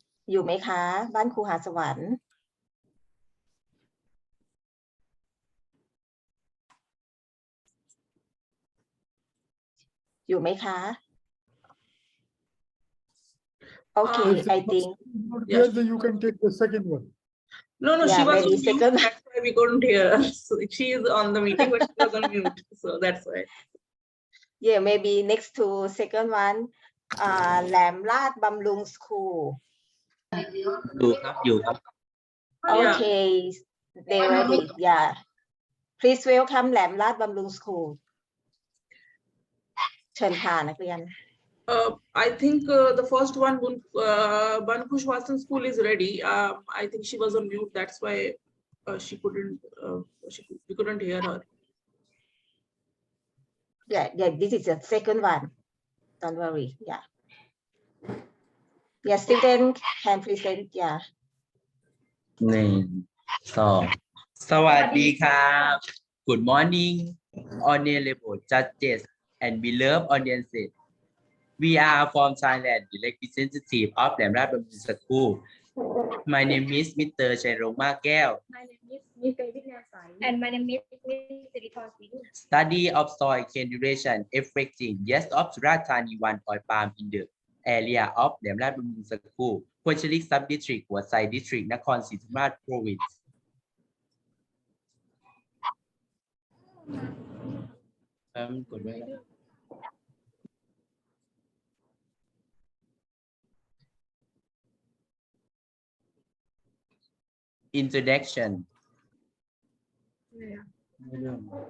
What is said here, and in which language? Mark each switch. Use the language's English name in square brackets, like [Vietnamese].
[Thai] อยู่ไหมคะบ้านครูหาสวรรค์อยู่ไหมคะ [English] Okay, I think Yes, you can take the second one. No, Yeah, she was maybe on mute. second. That's why we couldn't hear her. So she is on the meeting, but she was on mute. So that's why. yeah, maybe next to second one, แหลมลาดบำรุง school. [Thai] อยู่ครับ [English] Okay, they ready. Yeah. Please welcome แหลมลาดบำรุง school. [Thai] เชิญค่ะนักเรียน [English] I think the first one, Ban Kushwasan School is ready. I think she was on mute. That's why she couldn't. We couldn't hear her. Yeah, this is the second one. Don't worry. Yeah. Yeah, student can present. Yeah. 1 2 [Thai] สวัสดีครับ [English] Good morning honorable judges and beloved audiences. We are from Thailand, the representative of Lamrat Bambusa School. My name is Mr. Chairoma Keo. My name is Ms. David Nasai. And my name is Ms. Siriton Singh. Study of soil generation affecting years of Surathani 1 oil palm in the area of Lamrat Bambusa School Phuencherik Sub-District หัวไซ District นครศรีธรรมราช Province [Thai] กดไว้แล้ว [English] Introduction [Thai] ไม่เริ่ม